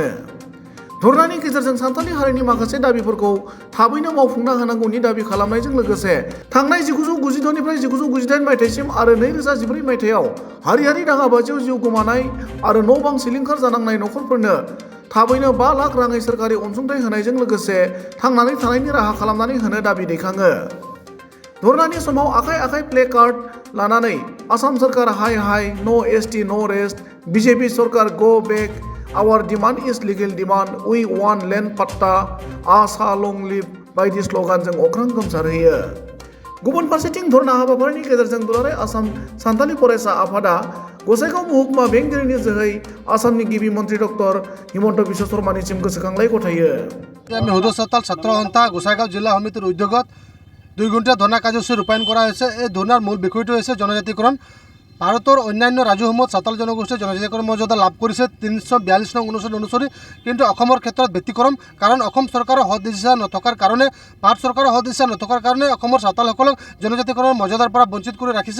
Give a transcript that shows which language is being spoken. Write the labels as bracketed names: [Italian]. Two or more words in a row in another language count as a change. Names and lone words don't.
[Bodo] धरनानि गेजेरजों सान्थालि हारिनि माखासे दाबिफोरखौ थाबैनो मावफुंना होनांगौनि दाबि खालामनायजों लोगोसे थांनाय 1992 निफ्राय 1998 मायथाइसिम आरो 2014 मायथाइयाव हारियारि दाङाबाजियाव जिउ गोमानाय आरो न' बां सिलिंखार जानांनाय नखरफोरनो थाबैनो 5 लाख राङै सोरखारि अनसुंथाइ होनायजों लोगोसे थांनानै थानायनि राहा खालामनानै होनो दाबि दैखाङो। धरनानि समाव आखाइ आखाइ प्ले कार्ड लानानै [Hindi] आसाम सरकार हाय हाय, [English] no ST no rest, [Bodo] बीजेपी सरकार [English] go back, our demand is legal demand, we want land patta, [Bodo] आसा लंग लिव बायदि स्लोगानजों अख्रां गोमसारहोयो। गुबुन फारसेथिं धरना हाबाफारिनि गेजेरजों दुलाराय आसाम सान्थालि फरायसा आफादा गसाइगाव महकुमा बेंगिरिनि जोहै आसामनि गिबि मन्त्रि डक्टर हिमन्त बिश्व शर्मानिसिम गोसोखांलाय गथायो। [Assamese] আমি সদস্যতাল ছাত্র সন্থা গোসাইগাঁও জিলা সমিতির উদ্যোগত 2 ঘণ্টা ধর্ণা কাৰ্যসূচী ৰূপায়ণ কৰা হৈছে। এই ধৰ্ণাৰ মূল বিষয়টো হৈছে জনজাতিকৰণ। ভাৰতৰ অন্যান্য ৰাজ্যসমূহত চাতাল জনগোষ্ঠীয়ে জনজাতিকৰণ মৰ্যাদা লাভ কৰিছে 342 নং অনুচ্ছেদ অনুসৰি, কিন্তু অসমৰ ক্ষেত্ৰত ব্যতিক্ৰম। কাৰণ অসম চৰকাৰৰ সদিচ্ছা নথকাৰ কাৰণে, ভাৰত চৰকাৰৰ সদিচ্ছা নথকাৰ কাৰণে অসমৰ চাতালসকলক জনজাতিকৰণৰ মৰ্যাদাৰ পৰা বঞ্চিত কৰি ৰাখিছে।